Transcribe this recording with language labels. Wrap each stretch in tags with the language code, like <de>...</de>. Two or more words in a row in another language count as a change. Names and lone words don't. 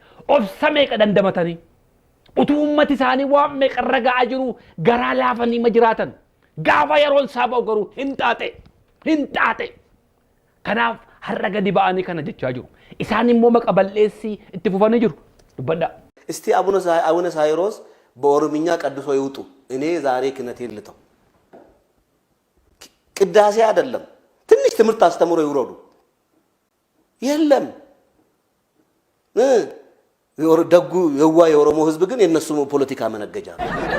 <om>Obsa meeqa dandamatanii. Utuu uummati isaanii waan meeqa irra ga'aa jiru garaa laafanii ma jiraatan. Gaafa yeroon isaa ba'u garuu hin xaaxe. Kanaaf har'a gadi ba'anii kana jechaa jiru. Isaan immoo maqa balleessii itti fufanii jiru. Dubbadhaa.</om> <am>እስቲ አቡነ ሳይሮስ በኦሮምኛ ቀድሶ ይውጡ። እኔ ዛሬ ክህነቴን ልተው። ቅዳሴ አይደለም፣ ትንሽ ትምህርት አስተምሮ ይውረዱ። የለም ደጉ የዋ የኦሮሞ ህዝብ ግን የነሱ ፖለቲካ መነገጃ ነው።</am>